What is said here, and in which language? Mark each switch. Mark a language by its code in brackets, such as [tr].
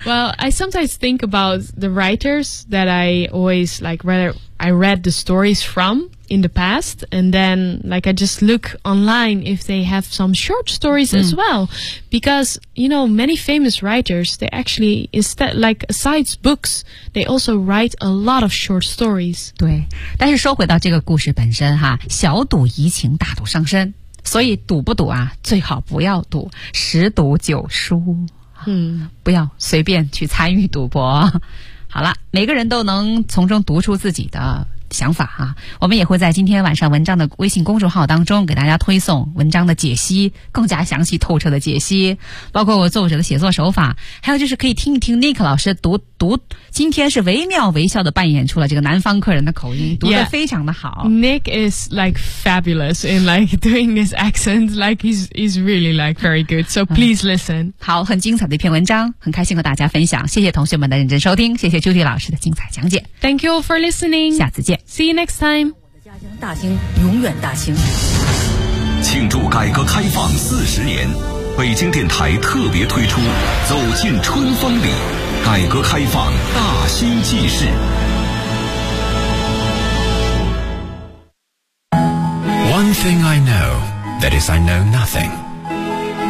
[en] Well, I sometimes think about the writers that I always like read. I read the stories from in the past, and then like I just look online if they have some short stories、mm. as well, because you know many famous writers they actually instead like aside books they also write a lot of short stories. [zh] 对，但是说回到这个故事本身哈，小赌怡情，大赌伤身，所以赌不赌啊，最好不要赌，十赌九输，嗯、mm. ，不要随便去参与赌博。好了，每个人都能从中读出自己的想法啊，我们也会在今天晚上文章的微信公众号当中给大家推送文章的解析，更加详细透彻的解析，包括我作者的写作手法，还有就是可以听一听 Nick 老师读今天是惟妙惟肖的扮演出了这个南方客人的口音，读得非常的好。 [en] Yeah, Nick is like fabulous in like doing this accent, like he's really like very good, so please listen.、嗯、 [zh] 好，很精彩的一篇文章，很开心和大家分享，谢谢同学们的认真收听，谢谢 Judy 老师的精彩讲解。 [en] Thank you for listening. [zh] 下次见。 [en] See you next time. [zh] 我的家乡大兴永远大兴。庆祝改革开放40年，北京电台特别推出走进春风里，改革开放大兴纪事。 [en] One thing I know, that is I know nothing.